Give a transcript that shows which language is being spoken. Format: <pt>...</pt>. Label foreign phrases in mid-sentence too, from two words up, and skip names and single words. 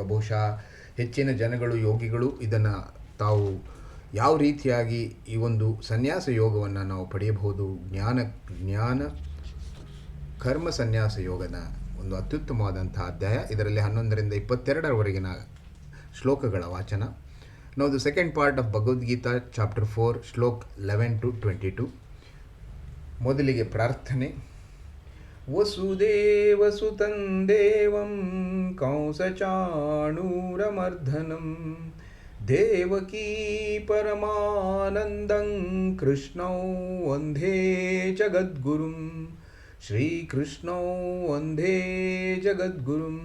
<kn>ಬಹುಶಃ ಹೆಚ್ಚಿನ ಜನಗಳು, ಯೋಗಿಗಳು ಇದನ್ನು ತಾವು ಯಾವ ರೀತಿಯಾಗಿ ಈ ಒಂದು ಸನ್ಯಾಸ ಯೋಗವನ್ನು ನಾವು ಪಡೆಯಬಹುದು, ಜ್ಞಾನ ಕರ್ಮ ಸನ್ಯಾಸ ಯೋಗದ ಒಂದು ಅತ್ಯುತ್ತಮವಾದಂಥ ಅಧ್ಯಾಯ. ಇದರಲ್ಲಿ 11ರಿಂದ 22ರವರೆಗಿನ ಶ್ಲೋಕಗಳ ವಾಚನ.</kn> <en>ನಾವು the second part of ಭಗವದ್ಗೀತಾ chapter 4 ಶ್ಲೋಕ್ 11 to 22.</en> <kn>ಮೊದಲಿಗೆ ಪ್ರಾರ್ಥನೆ.</kn> <sa>वसुदेवसुतं देवं कंसचाणूरमर्धनं देवकी परमानन्दं कृष्णौ वन्दे जगद्गुरुं श्रीकृष्णौ वन्दे जगद्गुरुं ಶ್ರೀಕೃಷ್ಣೌ ವಂದೇ ಜಗದ್ಗುರುಂ.</sa>